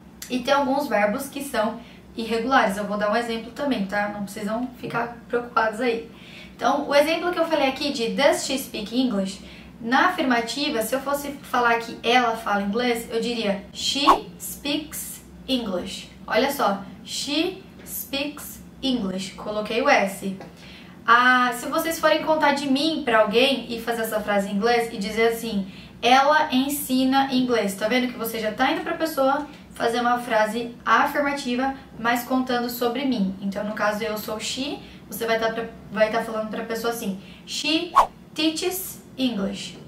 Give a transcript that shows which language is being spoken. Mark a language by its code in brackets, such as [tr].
[pt] E tem alguns verbos que são irregulares. Eu vou dar um exemplo também, tá? Não precisam ficar preocupados aí. Então, o exemplo que eu falei aqui de [en] does she speak English, [pt] na afirmativa, se eu fosse falar que ela fala inglês, eu diria [en] she speaks English. [pt] Olha só, [en] she speaks English. [pt] Coloquei o S. Se vocês forem contar de mim pra alguém e fazer essa frase em inglês e dizer assim, ela ensina inglês. Tá vendo que você já tá indo pra pessoa fazer uma frase afirmativa, mas contando sobre mim. Então, no caso, eu sou she, você vai tá falando pra pessoa assim, [en] she teaches English.